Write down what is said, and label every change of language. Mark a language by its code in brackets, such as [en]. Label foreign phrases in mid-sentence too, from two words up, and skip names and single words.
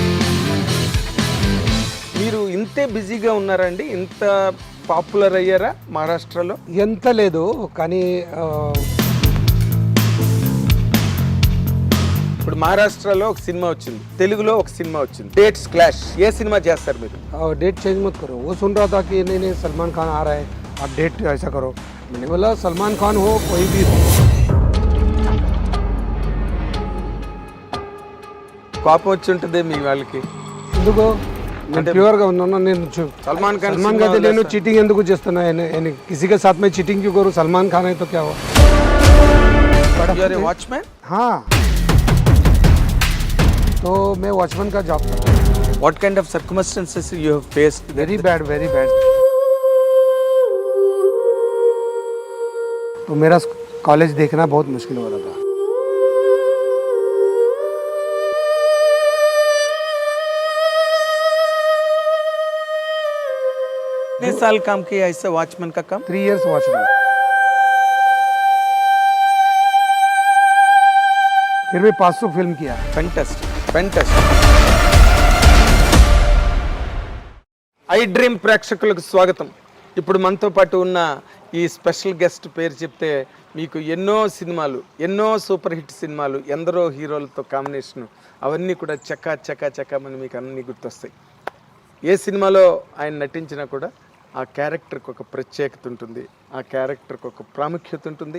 [te] మీరు ఇంతే బిజీగా ఉన్నారండి? ఇంత పాపులర్ అయ్యారా మహారాష్ట్రలో? ఎంత లేదు కానీ ఇప్పుడు మహారాష్ట్రలో ఒక సినిమా వచ్చింది, తెలుగులో ఒక సినిమా వచ్చింది, [en] dates clash. [te] ఏ సినిమా చేస్తారు మీరు? [en] date change [hi] मत करो. वो सुन रहा था कि नहीं नहीं सलमान खान आ रहा है, आप डेट ऐसा करो. मैंने बोला सलमान खान हो कोई भी हो. [te] కోపం వచ్చి ఉంటుంది మీ వాళ్ళకి? ఎందుకు నేను ప్యూర్గా ఉన్నాను. నేను సల్మాన్ ఖాన్ [hi] सलमान का [te] నేను చీటింగ్ ఎందుకు చేస్తున్నా? [hi] किसी के साथ में चीटिंग क्यों करूँ? सलमान खान है तो क्या हुआ? [te] వాచ్మెన్? [hi] हाँ, तो मैं वॉचमैन का जॉब करता हूँ. [en] What kind of circumstances you have faced? very bad, very bad. [hi] तो मेरा कॉलेज देखना बहुत मुश्किल हो रहा था. कितने साल काम किया इससे वॉचमैन का काम? 3 years वॉचमैन. फिर मैं 500 फिल्म किया. [en] Fantastic, fantastic. [te] ఐ డ్రీమ్ ప్రేక్షకులకు స్వాగతం. ఇప్పుడు మనతో పాటు ఉన్న ఈ [en] special guest [te] పేరు చెప్తే మీకు ఎన్నో సినిమాలు, ఎన్నో [en] super hit [te] సినిమాలు, ఎందరో హీరోలతో కాంబినేషన్, అవన్నీ కూడా చకా చకా చకామని మీకు అన్నీ గుర్తొస్తాయి. ఏ సినిమాలో ఆయన నటించినా కూడా ఆ క్యారెక్టర్కి ఒక ప్రత్యేకత ఉంటుంది, ఆ క్యారెక్టర్కి ఒక ప్రాముఖ్యత ఉంటుంది.